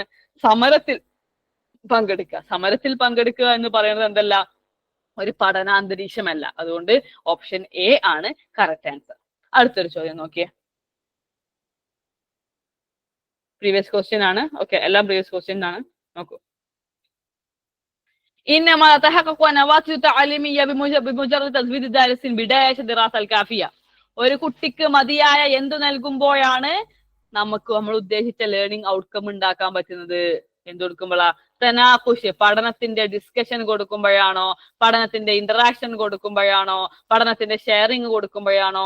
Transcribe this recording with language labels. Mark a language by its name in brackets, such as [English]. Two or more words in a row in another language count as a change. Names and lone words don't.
[Malayalam] സമരത്തിൽ പങ്കെടുക്കുക. സമരത്തിൽ പങ്കെടുക്കുക എന്ന് പറയുന്നത് എന്തല്ല? ഒരു പഠനാന്തരീക്ഷമല്ല. അതുകൊണ്ട് [English] option A [Malayalam] ആണ് [English] correct answer. [Malayalam] അടുത്തൊരു ചോദ്യം നോക്കിയേ. [English] previous question [Malayalam] ആണ്. ഓക്കെ, എല്ലാം [English] previous question [Malayalam] ആണ്. നോക്കൂ. [Arabic] إنما تحقق نواتج تعليمية بمجرد تزويد الدارس بداية الدراسة الكافية. [Malayalam] ഒരു കുട്ടിക്ക് മതിയായ എന്ത് നൽകുമ്പോഴാണ് നമുക്ക് നമ്മൾ ഉദ്ദേശിച്ച [English] learning outcome [Malayalam] ഉണ്ടാക്കാൻ പറ്റുന്നത്? എന്ത് കൊടുക്കുമ്പോഴാ? തനാഖുഷ്, പഠനത്തിന്റെ ഡിസ്കഷൻ കൊടുക്കുമ്പോഴാണോ? പഠനത്തിന്റെ ഇന്ററാക്ഷൻ കൊടുക്കുമ്പോഴാണോ? പഠനത്തിന്റെ ഷെയറിങ് കൊടുക്കുമ്പോഴാണോ?